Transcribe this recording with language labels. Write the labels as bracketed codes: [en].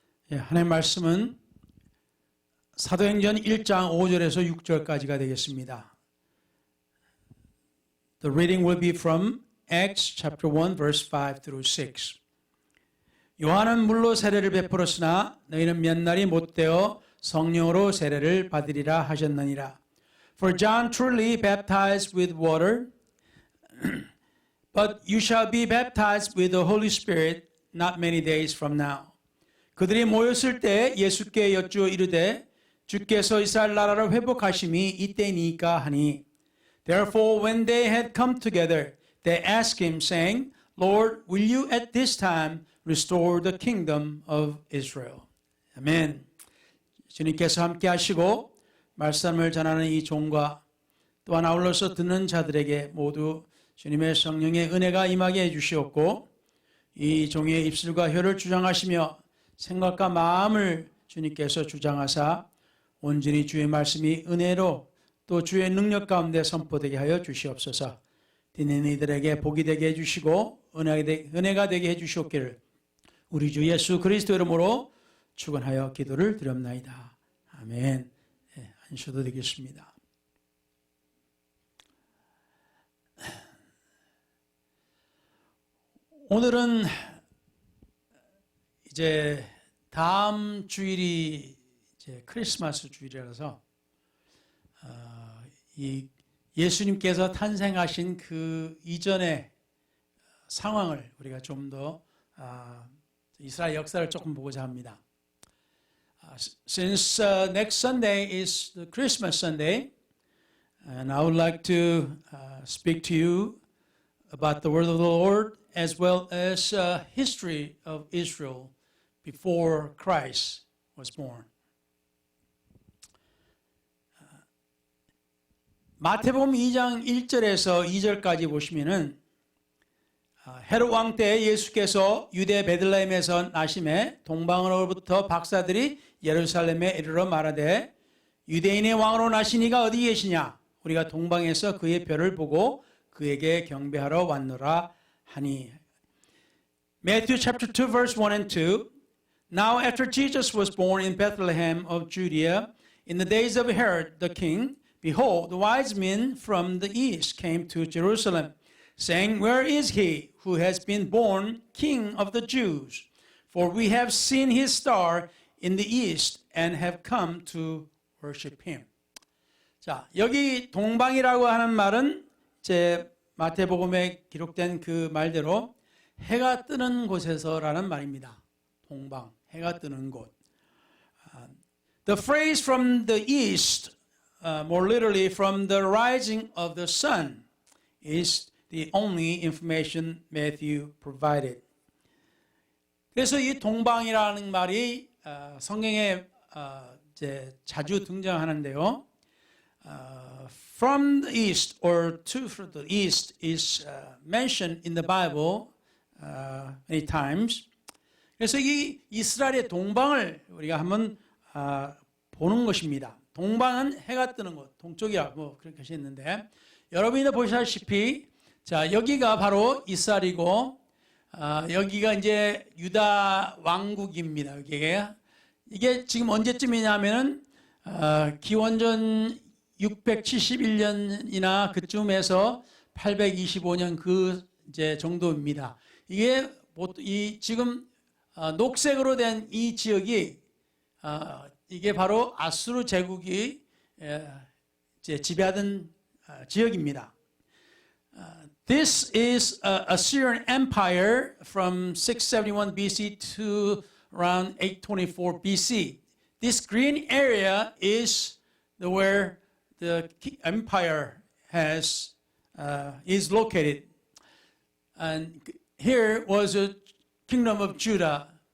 [ko] 하나님의 말씀은 사도행전 1장 5절에서 6절까지가 되겠습니다. [en] The reading will be from Acts chapter 1 verse 5 through 6. [ko] 요한은 물로 세례를 베풀었으나 너희는 몇 날이 못되어 성령으로 세례를 받으리라 하셨느니라. [en] For John truly baptized with water, but you shall be baptized with the Holy Spirit not many days from now. [ko] 그들이 모였을 때 예수께 여쭈어 이르되 주께서 이스라엘 나라를 회복하심이 이때니까 하니. [en] Therefore when they had come together, they asked him, saying, Lord, will you at this time restore the kingdom of Israel? [ko] 아멘. 주님께서 함께 하시고 말씀을 전하는 이 종과 또한 아울러서 듣는 자들에게 모두 주님의 성령의 은혜가 임하게 해주시옵고 이 종의 입술과 혀를 주장하시며 생각과 마음을 주님께서 주장하사 온전히 주의 말씀이 은혜로 또 주의 능력 가운데 선포되게 하여 주시옵소서. 듣는 이들에게 복이 되게 해주시고 은혜가 되게 해주시옵기를 우리 주 예수 그리스도 이름으로 축원하여 기도를 드렸나이다. 아멘. 네, 안셔도 되겠습니다. 오늘은 이제 다음 주일이 이제 크리스마스 주일이라서 이 예수님께서 탄생하신 그 이전의 상황을 우리가 좀 더 이스라엘 역사를 조금 보고자 합니다. [en] Since next Sunday is the Christmas Sunday, and I would like to speak to you about the word of the Lord as well as history of Israel before Christ was born. [ko] 마태복음 2장 1절에서 2절까지 보시면은 헤롯 왕 때 예수께서 유대 베들레헴에서 나심에 동방으로부터 박사들이 예루살렘에 이르러 말하되 유대인의 왕으로 나시니가 어디 계시냐? 우리가 동방에서 그의 별을 보고 그에게 경배하러 왔노라 하니. [en] Matthew chapter 2 verse 1 and 2. Now after Jesus was born in Bethlehem of Judea in the days of Herod the king, behold, the wise men from the east came to Jerusalem, saying, Where is he who has been born King of the Jews? For we have seen his star in the east and have come to worship him. [ko] 자, 여기 동방이라고 하는 말은 제 마태복음에 기록된 그 말대로 해가 뜨는 곳에서라는 말입니다. 동방, 해가 뜨는 곳. [en] The phrase from the east, more literally from the rising of the sun, is the only information Matthew provided. [ko] 그래서 이 동방이라는 말이 성경에 이제 자주 등장하는데요. [en] From the east or to the east is mentioned in the Bible many times. [ko] 그래서 이 이스라엘의 동방을 우리가 한번 보는 것입니다. 동방은 해가 뜨는 곳, 동쪽이라고 그렇게 하셨는데 여러분이 보시다시피 자 여기가 바로 이스라엘이고 여기가 이제 유다 왕국입니다. 이게 지금 언제쯤이냐면은 기원전 671년이나 그쯤에서 825년 그 이제 정도입니다. 이게 이 지금 녹색으로 된 이 지역이 이게 바로 아수르 제국이 이제 지배하던 지역입니다. [en] This is Assyrian Empire from 671 BC to around 824 BC. This green area is where the empire is located, and here was a kingdom of Judah.